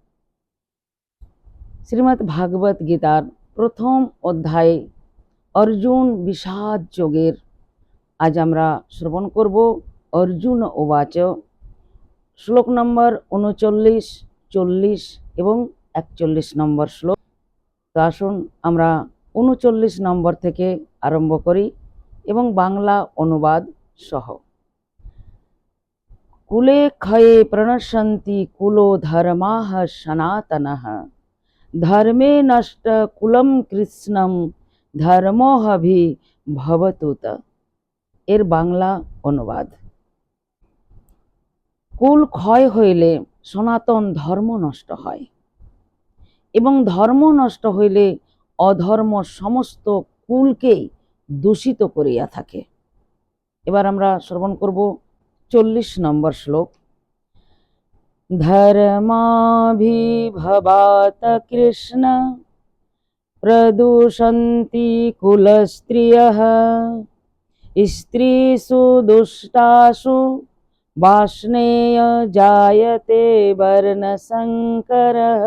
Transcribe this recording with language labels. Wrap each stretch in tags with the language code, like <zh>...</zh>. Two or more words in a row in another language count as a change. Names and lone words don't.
<bn>শ্রীমদ্ ভাগবত গীতার প্রথম অধ্যায় অর্জুন বিষাদ যোগের আজ আমরা শ্রবণ করব।</bn> <sa>अर्जुन उवाच</sa> <bn>শ্লোক নম্বর 39, 40 এবং 41 নম্বর শ্লোক। তো আসুন আমরা 39 নম্বর থেকে আরম্ভ করি এবং বাংলা অনুবাদ সহ।</bn> <sa>कुले क्षये प्रणश्यन्ति कुलो धर्माः सनातनः धर्मे नष्ट कुलम कृष्णम धर्मोऽभिभवतुत।</sa> <bn>এর বাংলা অনুবাদ। কুল ক্ষয় হইলে সনাতন ধর্ম নষ্ট হয় এবং ধর্ম নষ্ট হইলে অধর্ম সমস্ত কুলকেই দূষিত করিয়া থাকে। এবার আমরা শ্রবণ করব 40 নম্বর শ্লোক।</bn> <sa>ধর্মাভিভবাত কৃষ্ণ প্রদূষন্তি কুলস্ত্রিয়ঃ স্ত্রীষু দুষ্টাসু বাষ্ণেয় জায়তে বর্ণসংকরঃ।</sa>